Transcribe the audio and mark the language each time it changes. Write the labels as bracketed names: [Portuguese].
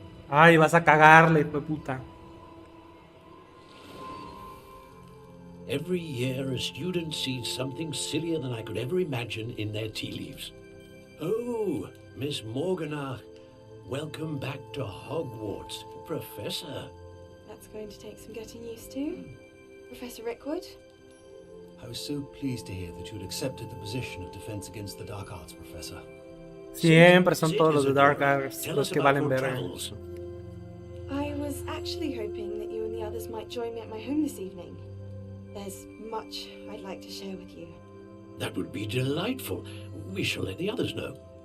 [Spanish] Ay, vas a cagarle, hijo de puta. [English] Every year, a student sees something sillier than I could ever imagine in their tea leaves. Oh, Miss Morganach, welcome back to Hogwarts, Professor. That's going to take some getting used to. Professor Rickwood? I was so pleased to hear that you had accepted the position of Defense Against the Dark Arts, Professor. [Spanish] Siempre son todos los de Dark Arts los que valen verga. [English] I was actually hoping that you and the others might join me at my home this evening. There's much I'd like to share with you. That would be delightful. We shall let the others know.